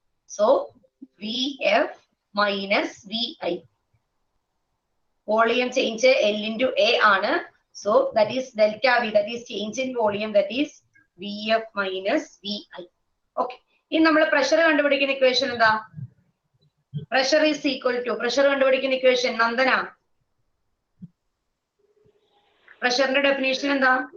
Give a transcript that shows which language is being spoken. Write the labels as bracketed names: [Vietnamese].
[English] So VF minus VI. [Malayalam] Volume change L into A ആണ്. [English] So that is delta V, that is change in volume, that is VF minus VI. Okay. [Malayalam] ഇനി നമ്മൾ pressure കണ്ടുപിടിക്കുന്ന equation എന്താ? [English] pressure is equal to, [Malayalam] pressure കണ്ടുപിടിക്കുന്ന equation Nandana, പ്രഷറിന്റെ definition എന്താ?